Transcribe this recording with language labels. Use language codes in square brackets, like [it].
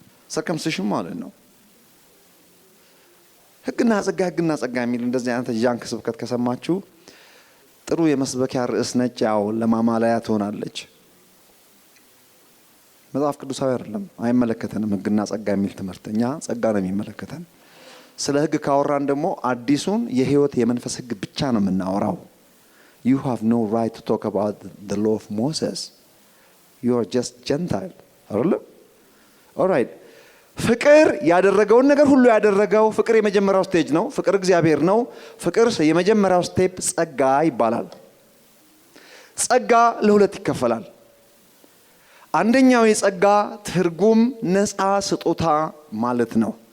[am] circumcision ማለት ነው። ሕግና ጸጋ የሚል እንደዚህ አይነት ጃንክ ስብከት ከሰማችሁ ጥሩ የመስበኪያ ርዕስ ነች። ያው ለማማለያ ትሆናለች። መጽሐፍ ቅዱሳዊ አይደለም፣ አይመለከተንም። ሕግና ጸጋ የሚል ትምህርት እኛ ጸጋ ነው የሚመለከተን። ስለ ሕግ ካወራን ደግሞ አዲሱን የህይወት የመንፈስ ሕግ ብቻ ነው የምናወራው። [en] you have no right to talk about the law of Moses. you are just Gentile [am] አይደለም? alright ፍቅር ያደረገውን ነገር ሁሉ ያደረገው ፍቅር የመጀመሪያው ስቴጅ ነው። ፍቅር እግዚአብሔር ነው። ፍቅር የመጀመሪያው ስቴፕ ጸጋ ይባላል። ጸጋ ለሁለት ይከፈላል። አንደኛው የጸጋ ትርጉም ነፃ ስጦታ ማለት ነው።